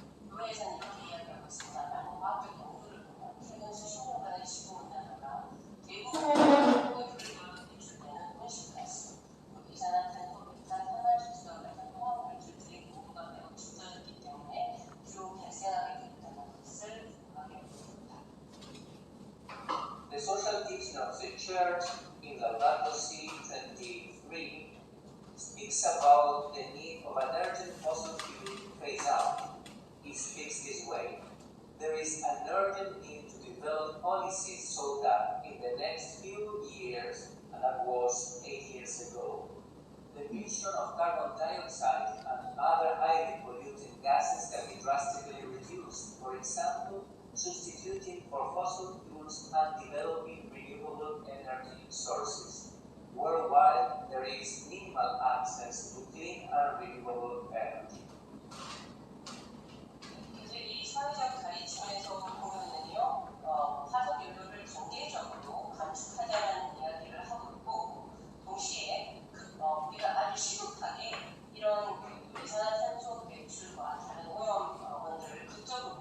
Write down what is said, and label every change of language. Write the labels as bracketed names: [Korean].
[Korean] 교회에서는 이렇게 이야기하고 있습니다. 많은 과학적 연구를 보면 최근 수십 년간의 지구온난화가 대부분의 불을 배출되는 온실가스, 이산화탄소, 메탄, 탄화수소 같은 화학물질들의 농도가 매우 짙어졌기 때문에 주로 발생하게 됐다는 것을 공감해 보십니다. [English] The social teaching of the Church in Laudato Si 23 speaks about the need of an urgent fossil fuel phase out. It speaks this way. There is an urgent need to develop policies so that in the next few years, and that was 8 years ago, the emission of carbon dioxide and other highly polluting gases can be drastically reduced. For example, substituting for fossil fuels and developing renewable energy sources. Worldwide, there is minimal access to clean and renewable energy. [Korean] 이제 이 사회적 가르침에서 보면은요, 화석연료를 단계적으로 감축하자는 이야기를 하고 있고, 동시에 우리가 아주 시급하게 이런 이산화탄소 배출과 다른 오염원들을 극적으로